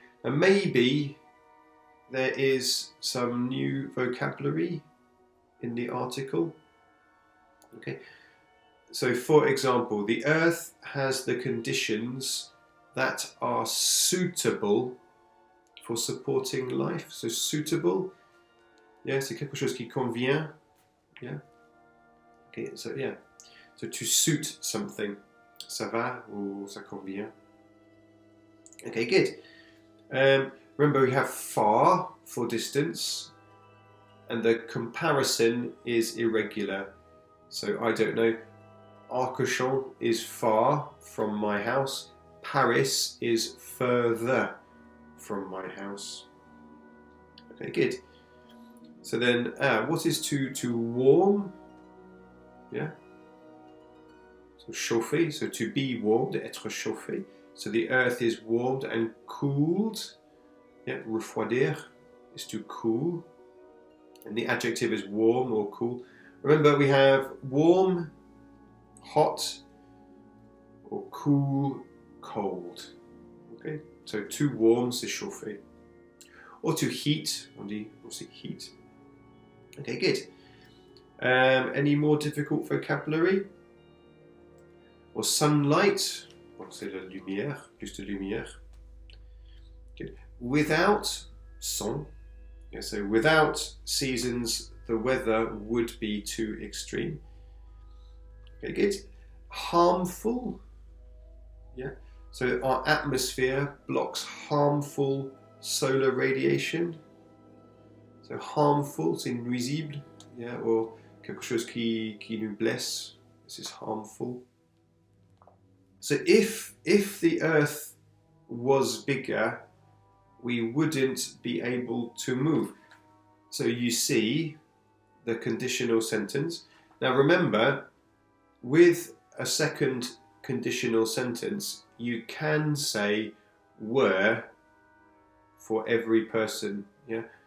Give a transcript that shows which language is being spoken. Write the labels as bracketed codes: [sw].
[en] And maybe there is some new vocabulary in the article. Okay, so for example, the Earth has the conditions that are suitable for supporting life. So suitable, yeah, [fr] c'est quelque chose qui convient. [en] Yeah. Okay, so yeah. So to suit something, [fr] ça va ou ça convient. [en] Okay, good. Remember we have far for distance and the comparison is irregular. So I don't know, Arcachon is far from my house, Paris is further from my house. Okay, good. So then, what is to warm? Yeah. So chauffer, so to be warmed, [fr] être chauffé. [en] So the Earth is warmed and cooled. Yeah, refroidir is to cool. And the adjective is warm or cool. Remember, we have warm, hot, or cool, cold. Okay, so to warm, [fr] c'est chauffer. [en] Or to heat, [fr] on dit aussi [en] heat. Okay, good. Any more difficult vocabulary? Or sunlight, [fr] bon, c'est la lumière, plus de lumière. [en] Good. Without, sans, yeah, so without seasons, the weather would be too extreme. Okay, good. Harmful, yeah. So our atmosphere blocks harmful solar radiation. So harmful, [fr] c'est nuisible, [en] yeah, or [fr] quelque chose qui nous blesse. [en] This is harmful. So if the Earth was bigger, we wouldn't be able to move. So you see the conditional sentence. Now remember, with a second conditional sentence, you can say were for every person. Yeah.